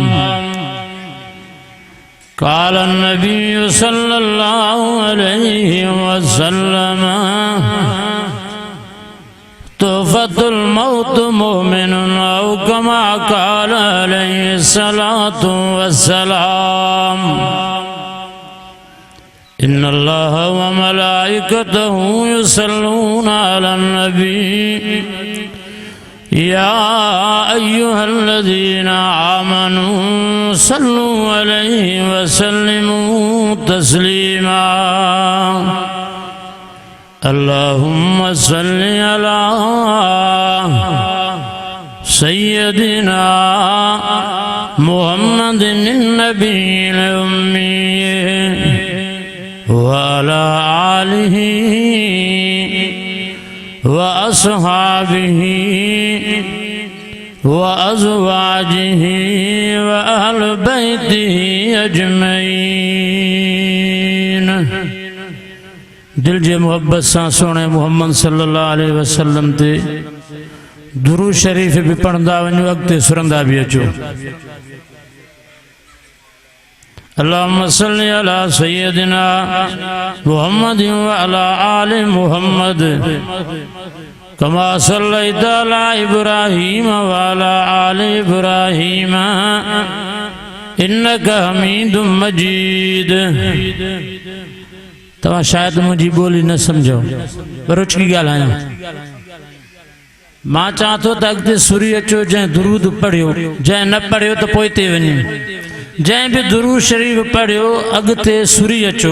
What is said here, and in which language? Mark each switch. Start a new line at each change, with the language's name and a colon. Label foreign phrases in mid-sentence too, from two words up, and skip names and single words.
Arabic: قال النبي صلى الله عليه وسلم، تحفة الموت المؤمن، أو كما قال عليه الصلاة والسلام. إن الله وملائكته يصلون على النبي، يا أيها الذين آمنوا صلوا عليه وسلموا تسليما. اللهم صل على سيدنا محمد النبي الأمي وعلى آله وأصحابه وأزواجه وأهل بيته أجمعين.
Sindhi: दिल जे मोहब्बत सां सोने मोहम्मद
Arabic: صلى الله عليه وسلم
Sindhi: ते दुरूद शरीफ भी पढ़ंदा वञो, अॻिते सुरंदा भी अचो।
Arabic: اللهم صل على سيدنا محمد وعلى آل محمد، كما صليت على إبراهيم وعلى آل إبراهيم، إنك حميد مجيد.
Sindhi: तव्हां शायद मुझी बोली न समझो, पर उचकी ॻाल्हायां। मां चाह तो त अॻिते सुरी अचो, जंहिं दुरूद पढ़ियो, जंहिं न पढ़ियो त पोइ ते वञे, जंहिं भी दुरूद शरीफ पढ़ियो अॻिते सुरी अचो।